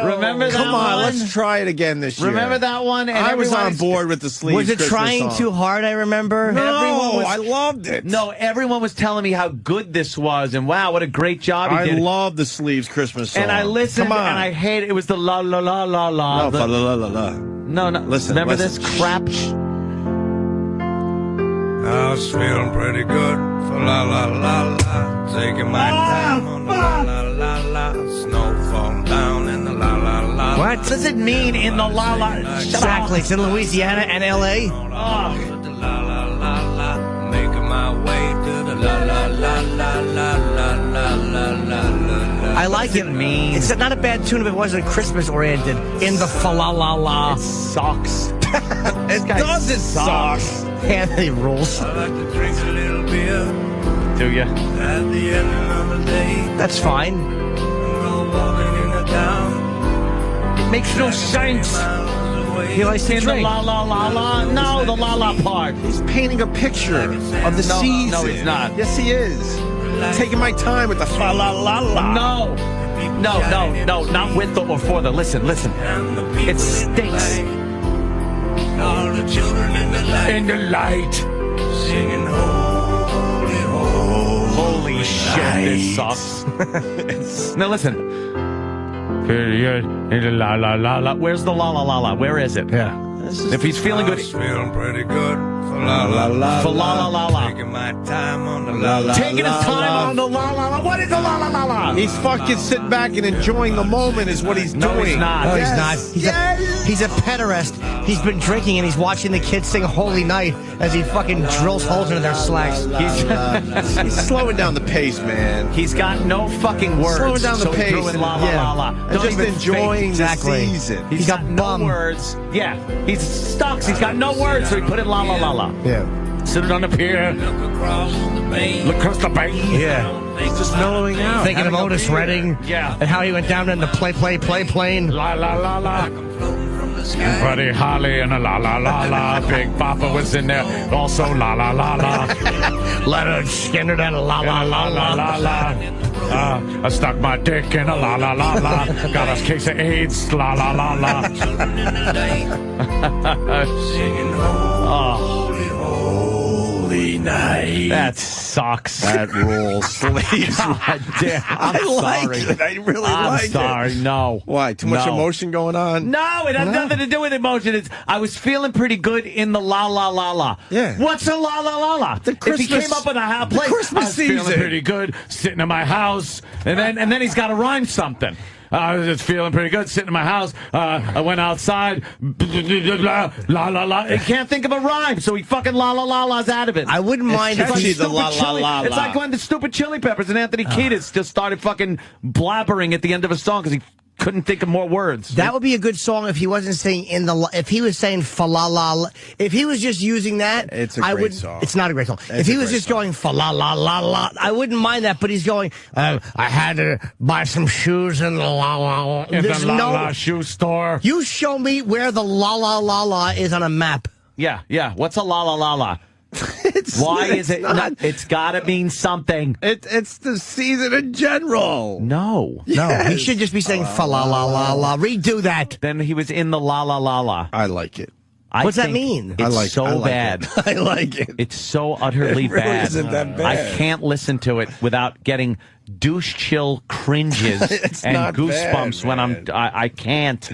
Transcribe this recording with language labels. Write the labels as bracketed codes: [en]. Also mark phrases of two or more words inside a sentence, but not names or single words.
[en] Remember that one? Come on, let's try it again this year. Remember that one? And I was on everyone's- board with the Sleeves Was it Christmas trying song. too hard, I remember? No, I loved it. No, everyone was telling me how good this was, and wow, what a great job he I did. love the Sleeves Christmas song. And I listened, Come on. and I hate it. It was the la la la la la. No, the- la la la la. No, no. Listen, Remember listen. this crap? I was feeling pretty good for la la la la. Taking my time on the la la la la. Snow falling down in the la la la. What does it mean in the la la? Exactly. It's in Louisiana and L.A. The la la la la. Making my way to the la la la la la la la la la. I like it. It's not a bad tune if it wasn't Christmas oriented. In the fa la la la. It sucks. It does, it sucks. Yeah, they rules. I like to drink a little beer Do ya? at the end of the day. That's fine. And go walking in the town. It makes no sense. He likes to In the drink. la la la la. No, the la la part. He's painting a picture of the No, season. no, he's not. Yes, he is. Taking my time with the fa la la la. No. No, no, no, not with the or for the. Listen, listen. It stinks. All the children in the light. In the light. Singing holy, holy. Holy shit, this sucks. Now listen. In the la la la la. Where's the la la la la? Where is it? Yeah. If he's feeling I good. was feeling pretty good for la la la For la la la la. Taking my time on the la la. Taking his time on the la la la. What is the la la la la? He's fucking sitting back and enjoying the moment is what he's No, doing. he's not. No, Yes. he's not. He's a pederast. He's been drinking and he's watching the kids sing Holy Night as he fucking drills holes into their slacks. He's slowing down the pace, man. He's got no fucking words. Slowing down the so he pace threw in la la Yeah. la la. And Don't just even enjoying think. Exactly. the season. He's got no words. Yeah, he's stuck. He's got no words, so he put in la la la la. Yeah. Sitting on the pier, Look across the bay. look across the bay. Yeah. He's just mellowing out. Thinking of having a Otis beer. Redding. Yeah. And how he went down in the plane. La la la la. Floating from the sky. Buddy Holly and a la la la la. Big Papa was in there. Also la la la la. Leonard Skinner and la la la la la. la. I stuck my dick in a la la la la. Got a case of AIDS. La la la la. Children in the light. Singing holy, holy night. That sucks. That rules. Sleeves. God damn. I'm I like sorry. it. I really I'm like sorry. it. No. Why? Too much No. emotion going on? No, it has No? nothing to do with emotion. I was feeling pretty good in the la la la la. Yeah. What's a la la la la? The If he Christmas- came up with a the place, Christmas I was feeling season. pretty good sitting in my house, and then he's got to rhyme something. I was just feeling pretty good sitting in my house. I went outside. La la la. He can't think of a rhyme, so he fucking la la la la's out of it. I wouldn't mind if catchy, he... the la, la, la, It's la. like when the stupid Chili Peppers and Anthony Kiedis just started fucking blabbering at the end of a song because he couldn't think of more words. That would be a good song if he wasn't saying if he was saying fa la la. If he was just using that, it's a great song. It's not a great song. If he was just going fa la la la la, I wouldn't mind that. But he's going. I had to buy some shoes in the la la. There's no shoe store. You show me where the la la la la is on a map. Yeah. What's a la la la la? Why is it not? It's got to mean something. It's the season in general. No. He should just be saying fa la la la la. Redo that. Then he was in the la la la la. I like it. What's that mean? It's so bad. I like it. It's so utterly It really bad. isn't that bad. I can't listen to it without getting douche chill cringes and not goosebumps bad, when I can't.